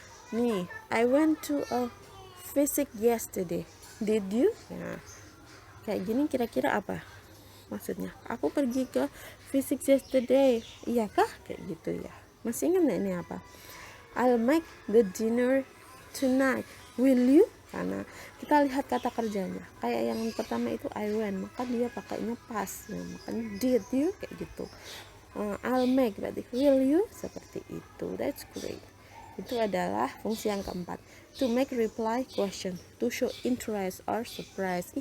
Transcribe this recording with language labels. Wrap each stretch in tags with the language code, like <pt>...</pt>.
<id>Nih,</id> <en>I went to a physics yesterday. Did you?</en> <id>Nah, kayak gini kira-kira apa maksudnya? Aku pergi ke physics</id> <en>yesterday.</en> <id>Iya kah? Kayak gitu ya. Masih ingat ini apa?</id> <en>I'll make the dinner tonight. Will you?</en> <id>Karena kita lihat kata kerjanya. Kayak yang pertama itu</id> <en>I went,</en> <id>maka dia pakainya past. Nah, makanya</id> <en>did you</en> <id>kayak gitu. I'll make berarti</id> <en>will you,</en> <id>seperti itu.</id> <en>That's great.</en> <id>Itu adalah fungsi yang keempat.</id> <en>To make reply question, to show interest or surprise.</en>